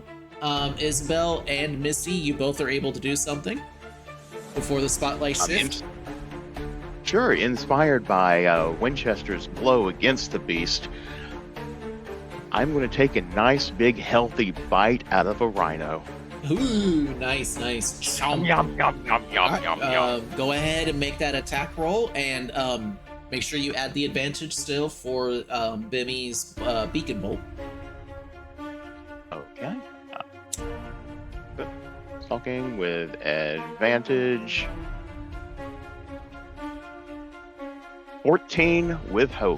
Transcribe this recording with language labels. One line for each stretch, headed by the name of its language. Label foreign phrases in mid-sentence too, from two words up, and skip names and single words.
English: Isabel and Misty, you both are able to do something before the spotlight shift. Sure, inspired by Winchester's blow against the beast, I'm going to take a nice, big, healthy bite out of a rhino. Ooh, nice. Yum, yum, yum, yum, yum, yum, yum. Go ahead and make that attack roll, and make sure you add the advantage still for Bimmy's beacon bolt. Okay. Talking with advantage. 14 with hope.